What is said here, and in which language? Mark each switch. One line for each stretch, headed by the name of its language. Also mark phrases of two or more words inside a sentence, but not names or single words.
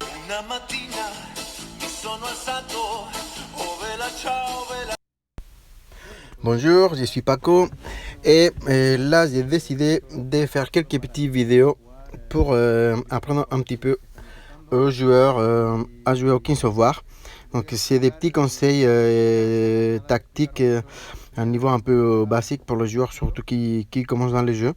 Italian: Una mattina mi sono alzato, oh vela ciao, vela.
French: Bonjour, je suis Paco et là j'ai décidé de faire quelques petites vidéos pour apprendre un petit peu aux joueurs à jouer au Kings of War. Donc c'est des petits conseils tactiques à un niveau un peu basique pour les joueurs surtout qui commencent dans les jeux.